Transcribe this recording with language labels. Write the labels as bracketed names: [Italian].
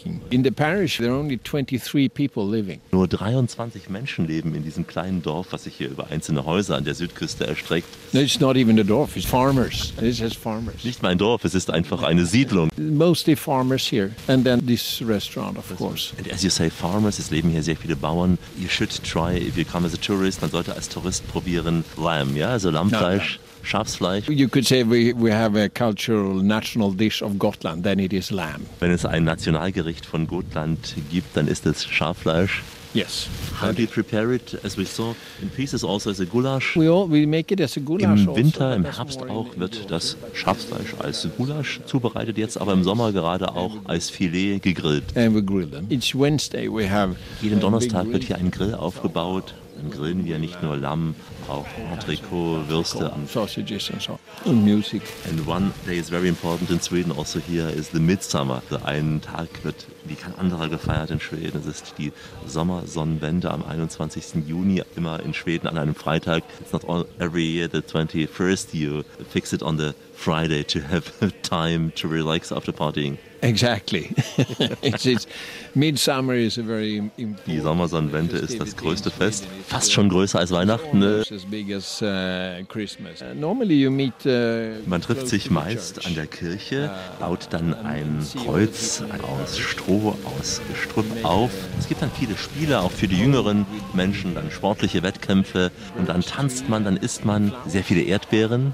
[English] In the parish there are only 23 people living. [German] Nur 23 Menschen leben in diesem kleinen Dorf, was sich hier über einzelne Häuser an der Südküste erstreckt. [English] No, it's not even a dorf, it's farmers. It's just farmers. [German] Nicht mein Dorf, es ist einfach eine Siedlung. [English] Mostly farmers here and then this restaurant of course. And as you say farmers, [German] es leben hier sehr viele Bauern. [English] You should try if you come as a tourist, [German] man sollte als Tourist probieren Lamb, ja, also Lammfleisch. [English] No, no. [German] Schafsfleisch. [English] You could say we have a cultural national dish of Gotland, then it is lamb. [German] Wenn es ein Nationalgericht von Gotland gibt, dann ist es Schaffleisch. [English] Yes. And we prepare it, as we saw, in pieces also as a goulash. We make it as a goulash. [German] Im Winter, im Herbst auch, wird das Schafsfleisch als Goulash zubereitet, jetzt aber im Sommer gerade auch als Filet gegrillt. [English] And we grill them. Each Wednesday we have. [German] Jeden Donnerstag wird hier ein Grill aufgebaut. Dann grillen wir nicht nur Lamm, auch Entrecot, Würste. [English] Sausages and so. And music. And one day is very important in Sweden also here is the Midsummer. [German] Also ein Tag wird wie kein anderer gefeiert in Schweden. Es ist die Sommersonnenwende am 21. Juni immer in Schweden an einem Freitag. [English] It's not all every year the 21st. You fix it on the Friday to have time to relax after partying. Exactly. It's Midsummer is a very important. [German] Die Sommersonnenwende ist das größte Fest, fast schon größer als Weihnachten. [English] Normally you meet. [German] Man trifft sich meist an der Kirche, baut dann ein Kreuz aus Stroh, aus Gestrüpp auf. Es gibt dann viele Spiele, auch für die jüngeren Menschen, dann sportliche Wettkämpfe und dann tanzt man, dann isst man sehr viele Erdbeeren.